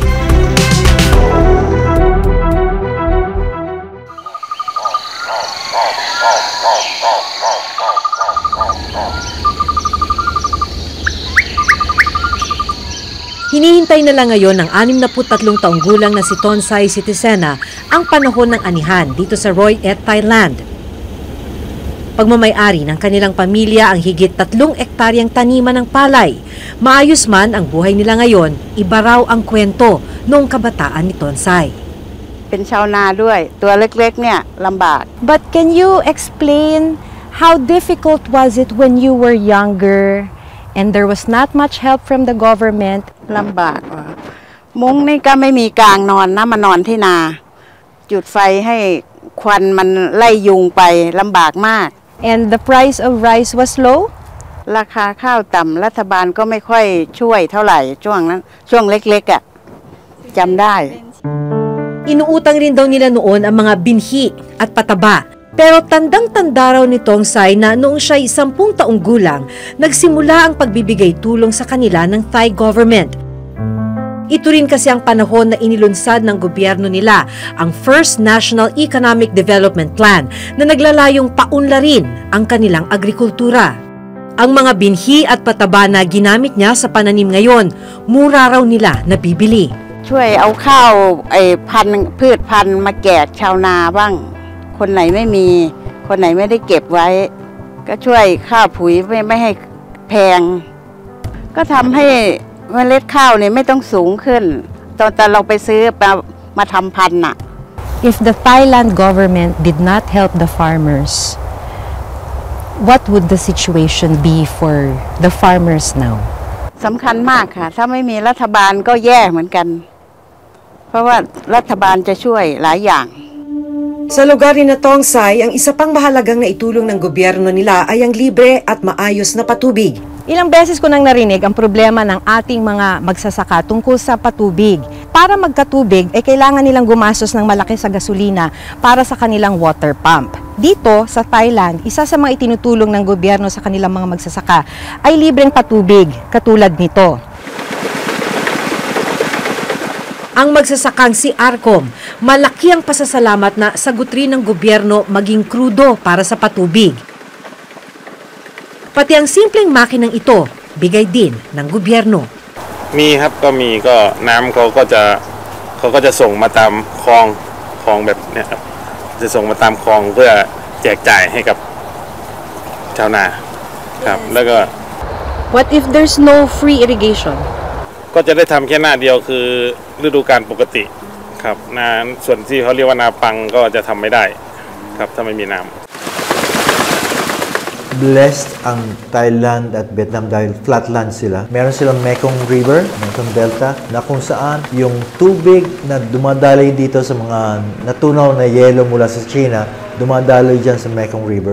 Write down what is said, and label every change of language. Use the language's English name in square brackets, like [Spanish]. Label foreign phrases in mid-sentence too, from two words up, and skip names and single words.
[Filipino] Hinihintay na lang ngayon ng 63 taong gulang na si Tongsay Sitisena ang panahon ng anihan dito sa Roi Et, Thailand. Pagmamay-ari ng kanilang pamilya ang higit 3 ektaryang taniman ng palay. Maayos man ang buhay nila ngayon, iba raw ang kwento noong kabataan ni Tongsay. [Thai] เป็นชาวนาด้วยตัวเล็กๆเนี่ยลำบาก [English] But can you explain how difficult was it when you were younger and there was not much help from the government? [Thai] ลำบากมุ้งนี่ก็ไม่มีกลางนอนนะมานอนที่นาจุดไฟให้ควันมันไล่ยุงไปลำบากมาก [English] And the price of rice was low? [Thai] ราคาข้าวต่ำรัฐบาลก็ไม่ค่อยช่วยเท่าไหร่ช่วงนั้นช่วงเล็กๆอ่ะจำได้ [Filipino] Inuutang rin daw nila noon ang mga binhi at pataba. Pero tandang-tanda raw ni Tongsay na noong siya'y 10 taong gulang, nagsimula ang pagbibigay tulong sa kanila ng [English] Thai government. [Filipino] Ito rin kasi ang panahon na inilunsad ng gobyerno nila ang First National Economic Development Plan na naglalayong paunlarin ang kanilang agrikultura. Ang mga binhi at pataba na ginamit niya sa pananim ngayon, mura raw nila nabibili. [Thai] ช่วยเอาข้าวพืชพันธุ์มาแจกชาวนาบ้างคนไหนไม่มีคนไหนไม่ได้เก็บไว้ก็ช่วยค่าปุ๋ยไม่ให้แพงก็ทำให้เมล็ดข้าวเนี่ยไม่ต้องสูงขึ้นตอนเราไปซื้อมาทำพันธุ์น่ะ [English] If the Thailand government did not help the farmers, what would the situation be for the farmers now? [Thai] สำคัญมากค่ะถ้าไม่มีรัฐบาลก็แย่เหมือนกันเพราะว่ารัฐบาลจะช่วยหลายอย่าง [Filipino] Sa lugar ni Tongsay, ang isa pang mahalagang naitulong ng gobyerno nila ay ang libre at maayos na patubig. Ilang beses ko nang narinig ang problema ng ating mga magsasaka tungkol sa patubig. Para magkatubig, kailangan nilang gumastos ng malaki sa gasolina para sa kanilang [English] water pump. [Filipino] Dito, sa Thailand, isa sa mga itinutulong ng gobyerno sa kanilang mga magsasaka ay libreng patubig, katulad nito. Ang magsasakang si Arcom, malaki ang pasasalamat na sagot rin ng gobyerno maging krudo para sa patubig. Pati ang simpleng makinang ito, bigay din ng gobyerno. [Thai] มีครับก็มีก็น้ำเขาก็จะส่งมาตามคลองแบบเนี้ยครับจะส่งมาตามคลองเพื่อแจกจ่ายให้กับชาวนาครับแล้วก็ [English] What if there's no free irrigation? [Thai] ก็จะได้ทำแค่หน้าเดียวคือฤดูกาลปกติครับนาส่วนที่เขาเรียกว่านาปังก็จะทำไม่ได้ครับถ้าไม่มีน้ำ [Filipino] Blessed ang Thailand at Vietnam dahil flatland sila. Meron silang Mekong River, Mekong Delta, na kung saan yung tubig na dumadaloy dito sa mga natunaw na yelo mula sa China, dumadaloy dyan sa Mekong River.